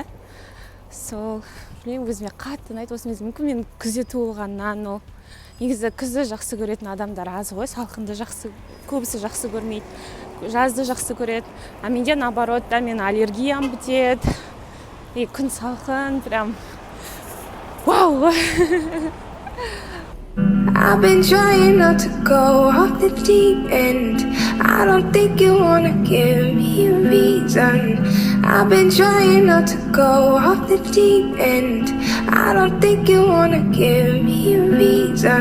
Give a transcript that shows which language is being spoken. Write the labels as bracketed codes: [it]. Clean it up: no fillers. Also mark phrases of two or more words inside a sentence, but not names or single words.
[kk] Сол, білмеймін, өзіме қатты ұнайды. Осы мүмкін мен күзде туылғаннан, ол негізі күзді жақсы көретін адамдар аз ғой, салқынды көбісі жақсы көрмейді, жазды жақсы көреді. А менде наоборот, да, мен аллергиям бітеді. И күн салқын, прям вау. [en] I've been trying not to go off the deep end. I don't think you wanna give me a reason. I've been trying not to go off the deep end. I don't think you wanna give me a reason.